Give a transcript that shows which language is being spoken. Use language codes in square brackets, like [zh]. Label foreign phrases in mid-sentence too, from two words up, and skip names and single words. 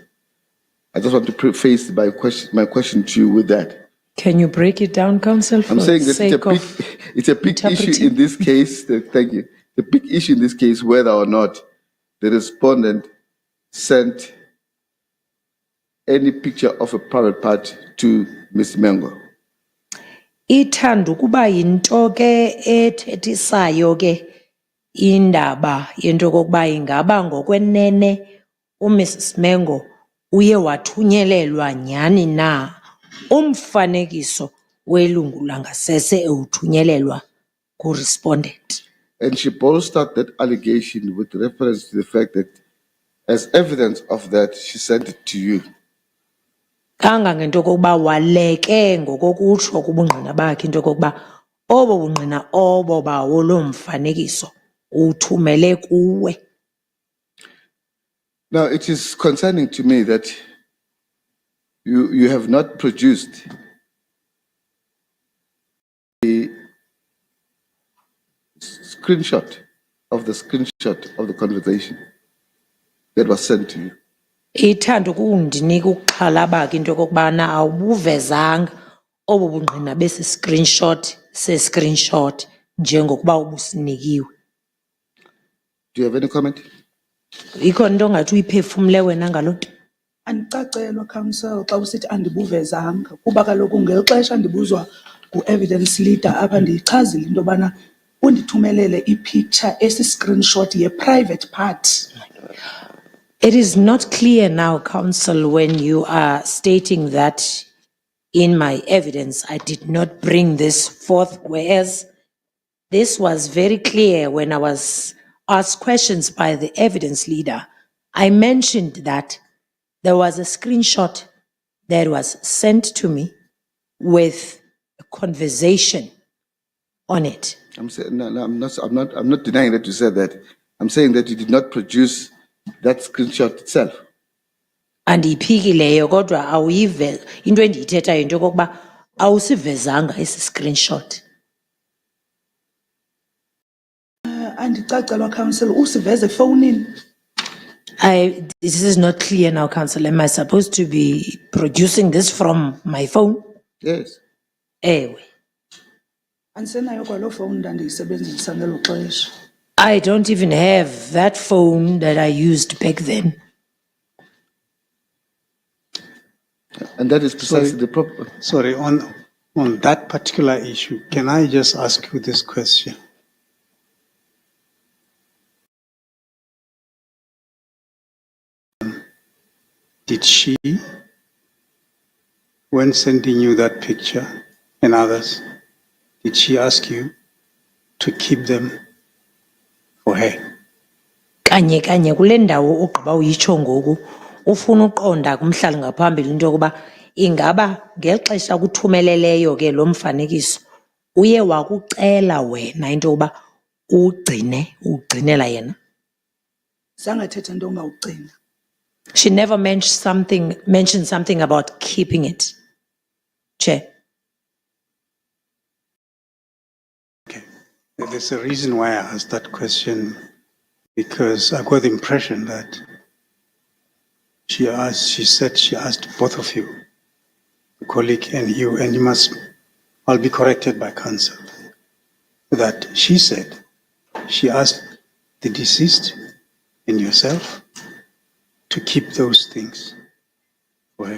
[en] I just want to preface my question to you with that. Can you break it down, Council? I'm saying that it's a big issue in this case. Thank you. The big issue in this case, whether or not the respondent sent any picture of a private part to Ms. Mbenenge. [xh] Ithanda ukuba yinto ke ethethisayo ke indaba yento kokuba ingaba ngokwenene uMrs Mbenenge uye wathunyelelwa nyani na umfanekiso welungu langasese ewuthunyelelwa ku-respondent. [en] And she bolstered that allegation with reference to the fact that as evidence of that, she sent it to you. [xh] Kangangento kokuba waleke ngokokutsho kubungqina bakhe into kokuba obo bungqina obo bawo lo mfanekiso uthumele kuwe. [en] Now, it is concerning to me that you have not produced a screenshot of the conversation that was sent to you. [xh] Ithanda ukundinika ukuxhalaba ke into kokubana awubuvezanga obo bungqina besi screenshot njengokuba ubusinikiwe. [en] Do you have any comment? [xh] Ikhona into ongathi uyiphefumle wena ngaloo nto? Andicacelwa council xa usithi andibuvezanga kuba kaloku ngelixesha ndibuzwa ngu- [en] evidence leader [xh] apha ndiyichazile into yobana undithumelele ipicture esi-screenshot ye- [en] private part. It is not clear now, Council, when you are stating that in my evidence I did not bring this forth, whereas this was very clear when I was asked questions by the evidence leader. I mentioned that there was a screenshot that was sent to me with a conversation on it. I'm saying no, I'm not denying that you said that. I'm saying that you did not produce that screenshot itself. [xh] Andiyiphikileyo kodwa awuyive into endiyithethayo into yokokuba awusivezanga esi screenshot. Andicacelwa council usiveze efowunini. [en] This is not clear now, Council. Am I supposed to be producing this from my phone? Yes. [xh] Ewe. Andisenayo kwaloo fowuni ndandiyisebenzisa ngelo xesha. [en] I don't even have that phone that I used back then. And that is precisely Sorry. the problem. Sorry, on that particular issue, can I just ask you this question? Did she, when sending you that picture and others, did she ask you to keep them for her? [xh] Kanye kule ndawo ugqiba uyitsho ngoku ufuna uqonda kumhlali ngaphambili into yokuba ingaba ngeli xesha kuthumeleleyo ke lo mfanekiso uye wakucela wena into yokuba ugcinela yena. Zangathetha nto ngawugcina. [en] She never mentioned something about keeping it. Chair. Okay. There's a reason why I asked that question, because I got the impression that she said she asked both of you, the colleague and you I'll be corrected by counsel, that she said she asked the deceased and yourself to keep those things for her.